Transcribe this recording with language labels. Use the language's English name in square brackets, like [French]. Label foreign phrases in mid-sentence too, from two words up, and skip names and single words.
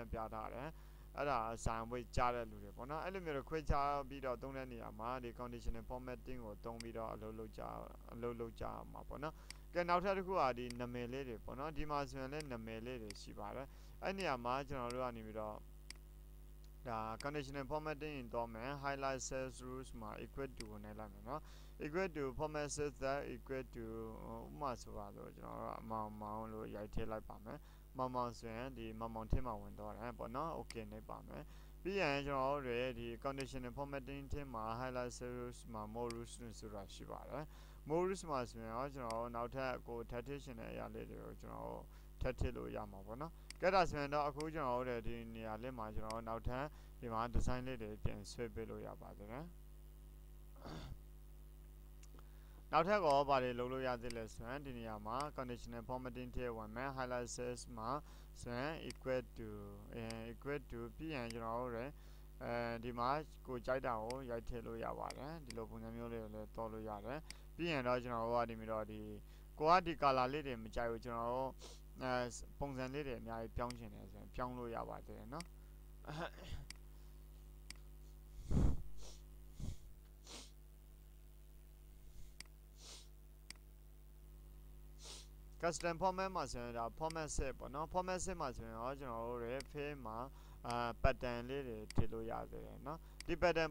[Burmese] နဲ့ပြထားတယ်အဲ့ဒါဇိုင်ဝိတ်ကြားတဲ့လူတွေပေါ့နော်အဲ့လိုမျိုးခွဲခြားပြီးတော့သုံးတဲ့နေရာမှာဒီ [English] conditional formatting [Burmese] ကိုသုံးပြီးတော့အလုပ်လုပ်ကြမှာပေါ့နော်ကဲနောက်ထပ်တစ်ခုကဒီနာမည်လေးတွေပေါ့နော်ဒီမှာဆိုရင် လည်းနာမည်လေးတွေရှိပါတယ်အဲ့နေရာမှာကျွန်တော်တို့ကနေပြီးတော့ဒါ [English] conditional formatting [Burmese] တော့မယ် [English] highlight cells rules [Burmese] မှာ [English] equal to [Burmese] နဲ့လိုက်မယ်နော် [English] equal to format cells that equal to [Burmese] ဥပမာဆိုပါတော့ကျွန်တော်တို့အမောင်လို့ရိုက်ထည့်လိုက်ပါမယ်မောင်ဆိုရင်ဒီမောင်ထဲမှာဝင်တော့တယ်ပေါ့နော် okay နေပါမယ်ပြီးရင်ကျွန်တော်တို့ဒီ [English] conditional formatting [Burmese] ထဲမှာ [English] highlight cells [Burmese] မှာ [English] more rules [Burmese] ဆိုတာရှိပါတယ် [English] more rules [Burmese] မှာဆိုရင်ကျွန်တော်နောက်ထပ်ကိုထပ်ထည့်ရှင်တဲ့အရာလေးတွေကိုကျွန်တော်ထပ်ထည့်လို့ရမှာပေါ့နော်ကဲဒါဆိုရင်တော့အခုကျွန်တော်တို့ဒီနေရာလေးမှာကျွန်တော်နောက်ထပ်ဒီမှာ design လေးတွေပြင်ဆွဲပေးလို့ရပါတယ် နောက်ထပ်ကောဘာတွေလုပ်လို့ရသေးလဲဆိုရင်ဒီနေရာမှာ [English] conditional formatting [Burmese] ထဲဝင်မယ် [English] highlight cells [Burmese] မှာဆိုရင် [English] equal to [Burmese] ပြီးရင်ကျွန်တော်တို့ဒီမှာကိုကြိုက်တာကိုရိုက်ထည့်လို့ရပါတယ်ဒီလိုပုံစံမျိုးလေးကိုလည်းတော်လို့ရတယ်ပြီးရင်တော့ကျွန်တော်တို့ကဒီမျိုးတော့ဒီကိုကဒီ color လေးတွေမကြိုက်ဘူးကျွန်တော်တို့ပုံစံလေးတွေအများကြီးပြောင်းချင်တယ်ဆိုရင်ပြောင်းလို့ရပါတယ်เนาะ [English] custom format [Burmese] မှာဆိုရင်ဒါ [English] format set [Burmese] ပေါ့နော် [English] format set [Burmese] မှာဆိုရင်တော့ကျွန်တော်တို့ရဲ့ field မှာpattern လေးတွေထည့်လို့ရသေးတယ်เนาะဒီ pattern